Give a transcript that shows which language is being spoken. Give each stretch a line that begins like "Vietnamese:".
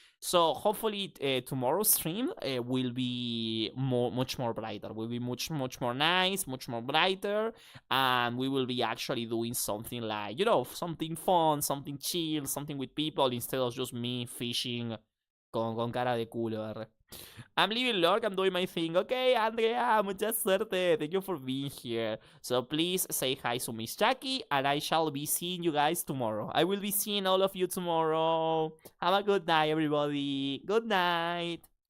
English: So hopefully tomorrow's stream will be much more brighter. Will be much more nice, much more brighter, and we will be actually doing something like, you know, something fun, something chill, something with people instead of just me fishing
Spanish: con cara de culo.
English: I'm leaving Lork, I'm doing my thing.
Spanish: Okay, Andrea, mucha suerte.
English: Thank you for being here. So please say hi to Miss Jackie, and I shall be seeing you guys tomorrow. I will be seeing all of you tomorrow. Have a good night, everybody. Good night.